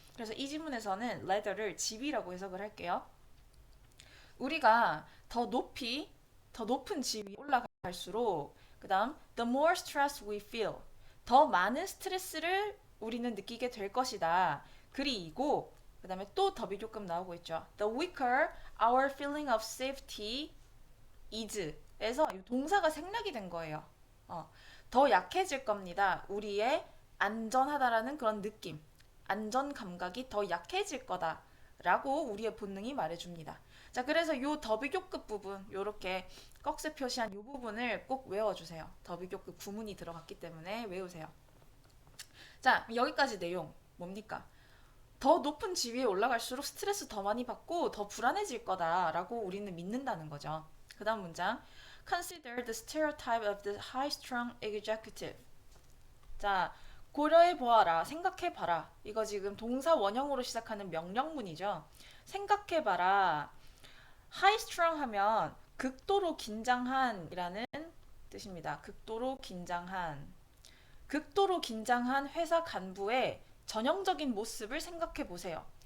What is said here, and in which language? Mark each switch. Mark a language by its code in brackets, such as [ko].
[ko] 그래서 이 지문에서는 ladder를 지위라고 해석을 할게요. 우리가 더 높이, 더 높은 지위 올라갈수록, 그 다음, [en] the more stress we feel. [ko] 더 많은 스트레스를 우리는 느끼게 될 것이다. 그리고 그 다음에 또 더비 조금 나오고 있죠. [en] The weaker our feeling of safety is [ko] 에서 동사가 생략이 된 거예요. 더 약해질 겁니다. 우리의 안전하다라는 그런 느낌, 안전 감각이 더 약해질 거다라고 우리의 본능이 말해줍니다. 자, 그래서 요 더비교급 부분, 요렇게 꺽쇠 표시한 요 부분을 꼭 외워주세요. 더비교급 구문이 들어갔기 때문에 외우세요. 자, 여기까지 내용 뭡니까? 더 높은 지위에 올라갈수록 스트레스 더 많이 받고 더 불안해질 거다라고 우리는 믿는다는 거죠. 그 다음 문장. [en] Consider the stereotype of the high-strung executive. [ko] 자, 고려해 보아라, 생각해 봐라. 이거 지금 동사 원형으로 시작하는 명령문이죠. 생각해 봐라. high-strung 하면 극도로 긴장한이라는 뜻입니다. 극도로 긴장한. 극도로 긴장한 회사 간부의 전형적인 모습을 생각해 보세요.